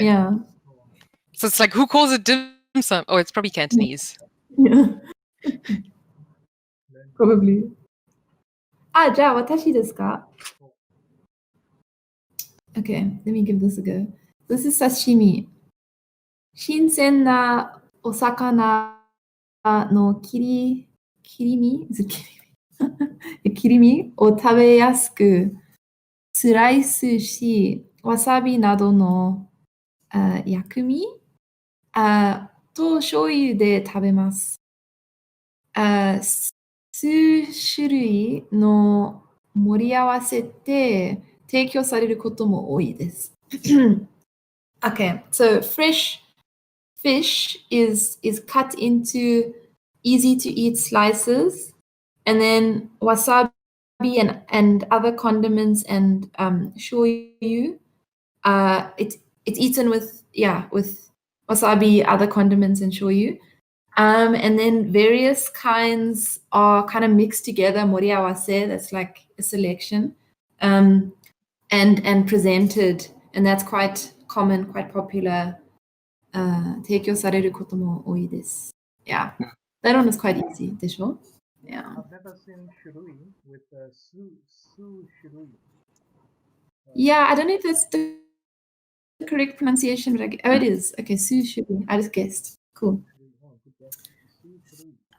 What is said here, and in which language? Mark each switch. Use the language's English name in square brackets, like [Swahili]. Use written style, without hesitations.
[English] Yeah. So it's like, who calls it dim sum? Oh, it's probably Cantonese. Yeah. [Japanese] Probably. じゃあ私ですか? [English] Okay, let me give this a go. This is sashimi. [Japanese] 新鮮なお魚の切り身切り身を食べやすくスライスし、わさびなどの薬味と醤油で食べます。数種類の盛り合わせて提供されることも多いです。 [English] Okay, so fresh fish is cut into easy to eat slices, and then wasabi and other condiments and shoyu. It's eaten with wasabi, other condiments and shoyu. And then various kinds are kind of mixed together, moriawase, that's like a selection, and presented, and that's quite common, quite popular. [Japanese] 提供されることも多いです。 [English] Yeah, that one is quite easy [Japanese] でしょ? [English] Yeah. I've never seen shurui with su shurui. Yeah, I don't know if that's the correct pronunciation, but it is. Okay, su shurui. I just guessed. Cool. Oh, good guess. Su shurui.